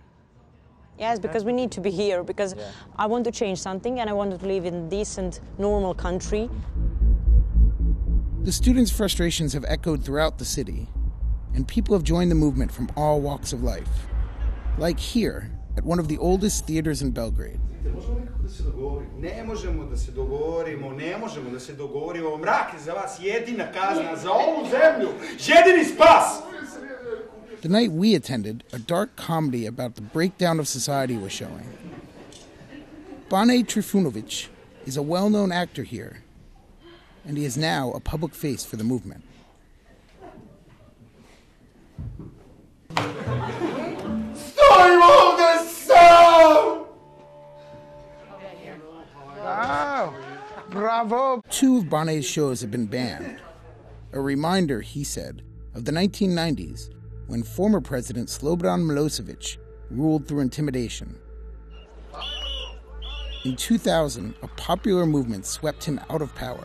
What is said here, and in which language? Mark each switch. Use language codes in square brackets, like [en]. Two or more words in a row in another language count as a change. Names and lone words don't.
[en] Yes, because we need to be here, because I want to change something and I want to live in a decent, normal country. The students' frustrations have echoed throughout the city, and people have joined the movement from all walks of life. Like here, at one of the oldest theaters in Belgrade. [sr] Ne možemo da se dogovorimo. Mrak je za vas jedina kazna za ovu zemlju. Jedini spas! [en] The night we attended, a dark comedy about the breakdown of society was showing. Bane Trifunovic is a well-known actor here, and he is now a public face for the movement. [sr] Stojim ovde sam! [en] Wow, bravo. 2 of Bane's shows have been banned. A reminder, he said, of the 1990s, when former President Slobodan Milosevic ruled through intimidation. In 2000, a popular movement swept him out of power.